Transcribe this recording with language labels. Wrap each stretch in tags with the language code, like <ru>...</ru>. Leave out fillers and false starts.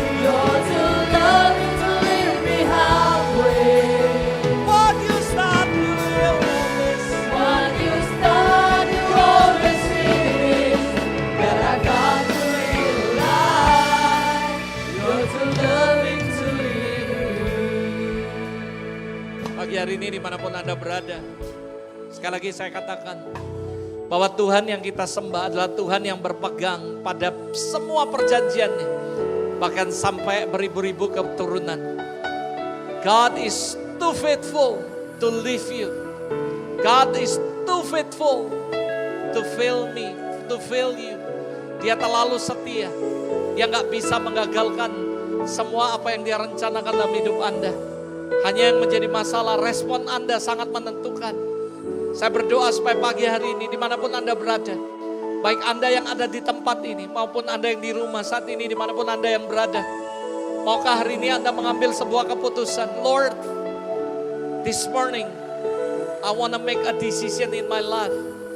<en>You're too loving to leave me halfway. What you start, you will always. What you start, you always finish. But I got to realize you're too loving to leave me.</en> <id>Pagi hari ini dimanapun Anda berada, sekali lagi saya katakan bahwa Tuhan yang kita sembah adalah Tuhan yang berpegang pada semua perjanjiannya, bahkan sampai beribu-ribu keturunan.</id> <en>God is too faithful to leave you. God is too faithful to fail me, to fail you.</en> <id>Dia terlalu setia. Dia nggak bisa menggagalkan semua apa yang dia rencanakan dalam hidup Anda. Hanya yang menjadi masalah, respon Anda sangat menentukan. Saya berdoa supaya pagi hari ini dimanapun Anda berada, baik Anda yang ada di tempat ini maupun Anda yang di rumah saat ini, dimanapun Anda yang berada, maukah hari ini Anda mengambil sebuah keputusan,</id> <en>Lord, this morning I want to make a decision in my life.</en>